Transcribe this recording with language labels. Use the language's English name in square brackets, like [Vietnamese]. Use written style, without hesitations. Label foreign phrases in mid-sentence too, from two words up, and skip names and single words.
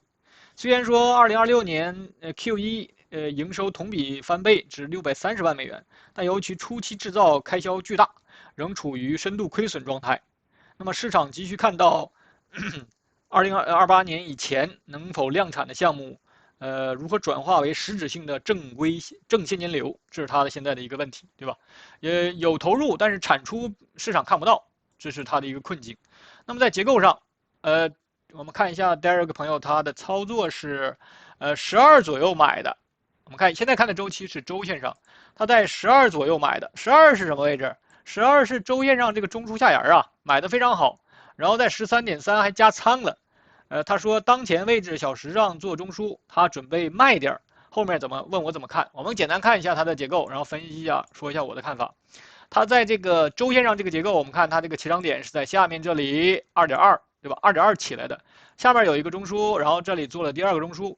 [Chinese] 雖然說2026年Q1營收同比翻倍至630萬美元，但由於初期製造開銷巨大，仍處於深度虧損狀態。那麼市場急需看到2028年以前能否量產的項目，如何轉化為實質性的正現金流，這是它的現在的一個問題，對吧？也有投入，但是產出市場看不到，這是它的一個困境。那麼在結構上，我們看一下 Derek 朋友他的操作是12左右買的。我們看現在看的週期是週線上，他在12左右買的。12是什麼位置？12是週線上這個中樞下沿啊，買的非常好。然後在13.3還加倉了。他說當前位置小時上做中樞，他準備賣點，後面問我怎麼看？我們簡單看一下它的結構，然後分析一下，說一下我的看法。它在這個週線上這個結構，我們看它這個起漲點是在下面這裡 2.2， 對吧 ？2.2 起來的，下面有一個中樞，然後這裡做了第二個中樞。